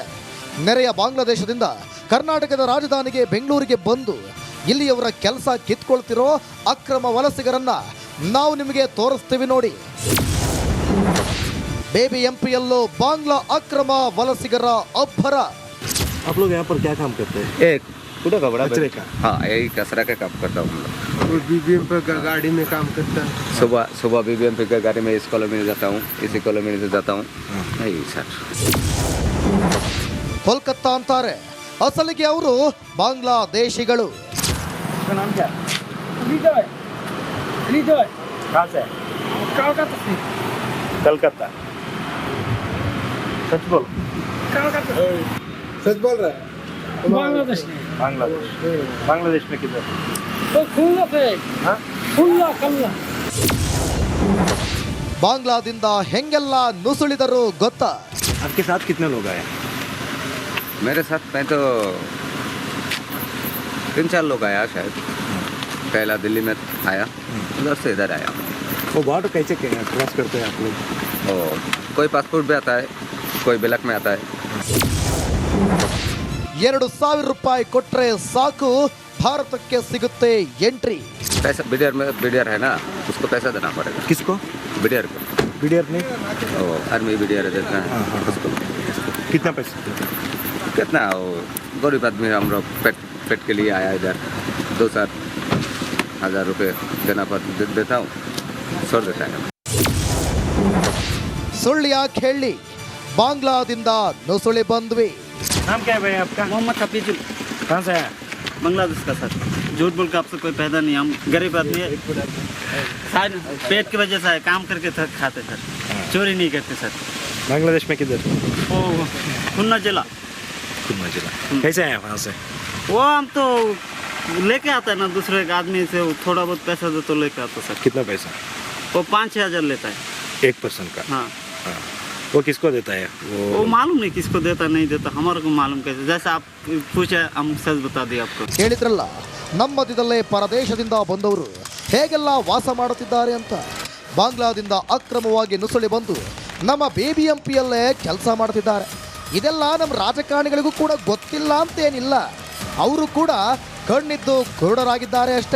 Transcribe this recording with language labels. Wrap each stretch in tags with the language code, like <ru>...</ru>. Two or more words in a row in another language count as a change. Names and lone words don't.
<kn>ನೆರೆಯ ಬಾಂಗ್ಲಾದೇಶದಿಂದ ಕರ್ನಾಟಕದ ರಾಜಧಾನಿಗೆ ಬೆಂಗಳೂರಿಗೆ ಬಂದು ಇಲ್ಲಿಯವರ ಕೆಲಸ ಕಿತ್ಕೊಳ್ತಿರೋ ಅಕ್ರಮ ವಲಸಿಗರನ್ನ ನಾವು ನಿಮಗೆ ತೋರಿಸ್ತೀವಿ ನೋಡಿ. BBMPಯಲ್ಲೂ ಬಾಂಗ್ಲಾ ಅಕ್ರಮ ವಲಸಿಗರ ಅಬ್ಬರ.</kn> <hi>आप लोग यहाँ पर क्या काम करते हैं? एक पूरा का बड़ा कचरे का? हाँ, यही कचरा का काम करता हूँ हम लोग। BBMP का गाड़ी में काम करता है। सुबह BBMP का गाड़ी में इस कॉलोनी में जाता हूँ, इसी कॉलोनी से जाता हूँ। नहीं सर,</hi> <kn>ಕೋಲ್ಕತ್ತಾ ಅಂತಾರೆ, ಅಸಲಿಗೆ ಅವರು ಬಾಂಗ್ಲಾದೇಶಿಗಳು.</kn> <hi>नाम क्या? कहाँ से? कलकत्ता। सच बोल। सच बोल रहा है। बांग्लादेश में। बांग्लादेश में किधर? तो खुल्ला पे। हाँ? खुल्ला।</hi> <kn>ಬಾಂಗ್ಲಾದಿಂದ ಹೆಂಗೆಲ್ಲ ನುಸುಳಿದರು ಗೊತ್ತಾ?</kn> <hi>आपके साथ कितने लोग आए? मेरे साथ मैं तो 3-4 लोग आया शायद. पहला दिल्ली में आया, उधर से इधर आया. वो बॉर्डर कैसे क्रॉस करते हैं आप लोग? और कोई पासपोर्ट भी आता है, कोई ब्लैक में आता है.</hi> <kn>2,000 ರೂಪಾಯಿ ಕೊಟ್ರೆ ಸಾಕು, ಭಾರತಕ್ಕೆ ಸಿಗುತ್ತೆ ಎಂಟ್ರಿ.</kn> <hi>पैसा बीडीआर है ना, उसको पैसा देना पड़ेगा. किसको? बीडीआर को. बीडीआर नहीं? आर्मी बीडीआर देता है. उसको कितना पैसा? कितना वो गरीब आदमी हम लोग पेट के लिए आया इधर. 2-4 हज़ार रुपये देना देता हूँ, छोड़ देता है.</hi> <kn>ಸುಳ್ಳು ಯಾಕೆ ಹೇಳಿ, ಬಾಂಗ್ಲಾದಿಂದ ನುಸುಳಿ ಬಂದ್ವಿ.</kn> <hi>नाम क्या है भाई आपका? मोहम्मद हफीजुल। कहाँ से आया? बांग्लादेश का सर। झूठ बोल के आपसे कोई पैदा नहीं, हम गरीब आदमी है, शायद पेट की वजह से काम करके खाते सर, चोरी नहीं करते सर। बांग्लादेश में किधर? वो खुन्ना जिला। कैसे आए वहाँ से? वो हम तो लेके आता है ना दूसरे के आदमी से, थोड़ा बहुत पैसा दे तो लेके आता सर। कितना पैसा? वो 5-6 हज़ार लेता है एक पर्सन का? हाँ। वो किसको देता है? वो मालूम नहीं किसको देता नहीं देता, हमारे को मालूम कैसे, जैसे आप पूछे हम सच बता दिए आपको.</hi> <kn>ಹೇಳಿದ್ರಲ್ಲ, ನಮ್ಮ ಮಧ್ಯದಲ್ಲೇ ಪರದೇಶದಿಂದ ಬಂದವರು ಹೇಗೆಲ್ಲ ವಾಸ ಮಾಡುತ್ತಿದ್ದಾರೆ ಅಂತ. ಬಾಂಗ್ಲಾದಿಂದ ಅಕ್ರಮವಾಗಿ ನುಸುಳಿ ಬಂದು ನಮ್ಮ BBMPಯಲ್ಲೇ ಕೆಲಸ ಮಾಡ್ತಿದ್ದಾರೆ. ಇದೆಲ್ಲ ನಮ್ಮ ರಾಜಕಾರಣಿಗಳಿಗೂ ಕೂಡ ಗೊತ್ತಿಲ್ಲ ಅಂತೇನಿಲ್ಲ, ಅವರು ಕೂಡ ಕಣ್ಣಿದ್ದು ಕುರುಡರಾಗಿದ್ದಾರೆ ಅಷ್ಟೇ.</kn>